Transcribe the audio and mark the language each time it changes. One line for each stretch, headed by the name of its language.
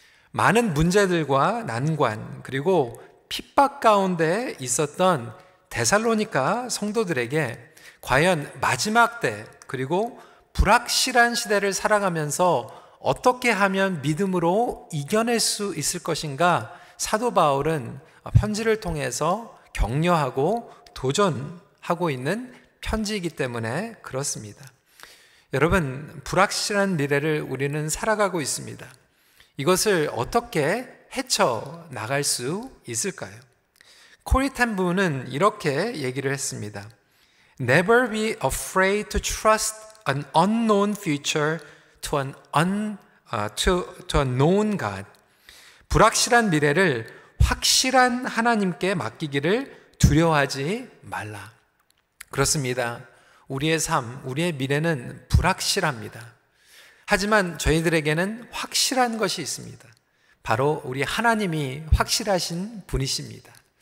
Korean: 많은 문제들과 난관 그리고 핍박 가운데 있었던 데살로니가 성도들에게 과연 마지막 때 그리고 불확실한 시대를 살아가면서 어떻게 하면 믿음으로 이겨낼 수 있을 것인가 사도 바울은 편지를 통해서 격려하고 도전하고 있는 편지이기 때문에 그렇습니다. 여러분, 불확실한 미래를 우리는 살아가고 있습니다. 이것을 어떻게 헤쳐나갈 수 있을까요? 코리 텐 부는 이렇게 얘기를 했습니다.
English: Never be afraid to trust an unknown future to a known God.
Korean: 불확실한 미래를 확실한 하나님께 맡기기를 두려워하지 말라. 그렇습니다. 우리의 삶, 우리의 미래는 불확실합니다. 하지만 저희들에게는 확실한 것이 있습니다. 바로 우리 하나님이 확실하신 분이십니다.